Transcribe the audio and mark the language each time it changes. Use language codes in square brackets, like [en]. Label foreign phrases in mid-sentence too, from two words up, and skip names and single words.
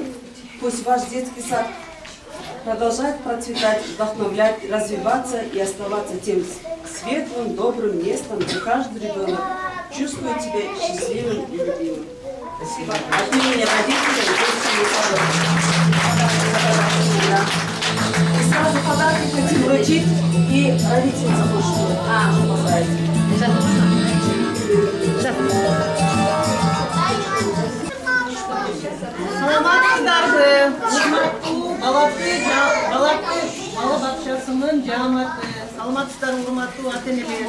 [ru] Пусть ваш детский сад продолжает процветать, вдохновлять, развиваться и оставаться тем светлым, добрым местом, где каждый ребенок чувствует себя счастливым и любимым. Спасибо. От имени родителей и сразу подарки хотим вручить и родителям заслушать. [ky] Саламатсыздарбы, балаты бала бакчасынын жааматы, саламатсыздар урматтуу ата-энелер.